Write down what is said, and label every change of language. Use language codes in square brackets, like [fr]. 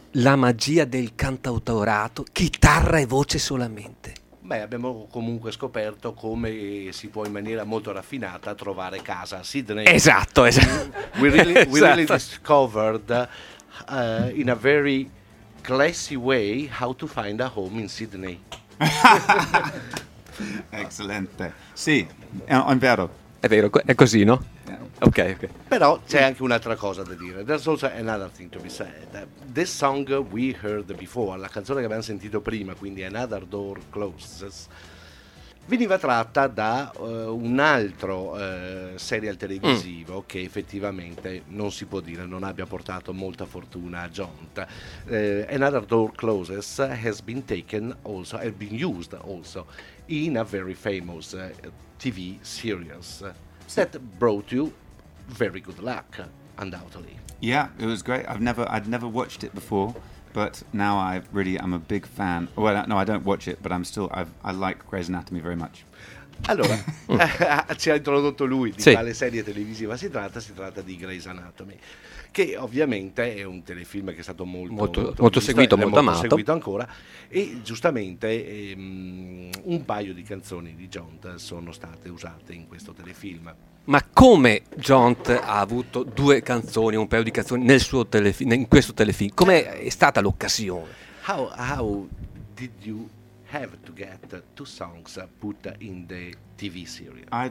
[it] La magia del cantautorato, chitarra e voce solamente. Beh, abbiamo comunque scoperto come si può in maniera molto raffinata trovare casa a Sydney. Esatto, [en] We really discovered in a very classy way how to find a home in Sydney. [it] Excellente. Sì, è vero. È vero, è così, no? Okay, okay. Però c'è anche un'altra cosa da dire. [en] There's also another thing to be said. This song we heard before, [it] la canzone che abbiamo sentito prima, quindi Another Door Closes, veniva tratta da un altro serial televisivo che effettivamente non si può dire non abbia portato molta fortuna a Jont. [en] Another Door Closes has been taken also, has been used also in a very famous TV series that brought you very good luck, undoubtedly. Yeah, it was great. I'd never watched it before. But now I'm a big fan. Well, no, I don't watch it, but I like Grey's Anatomy very much. [it] Allora, ci ha introdotto lui di quale serie televisiva si tratta di Grey's Anatomy, che ovviamente è un telefilm che è stato molto seguito ancora, e giustamente un paio di canzoni di Jont sono state usate in questo telefilm. Ma come Jont ha avuto due canzoni, un paio di canzoni nel suo in questo telefilm? Come è stata l'occasione? [en] How did you have to get two songs put in the TV series?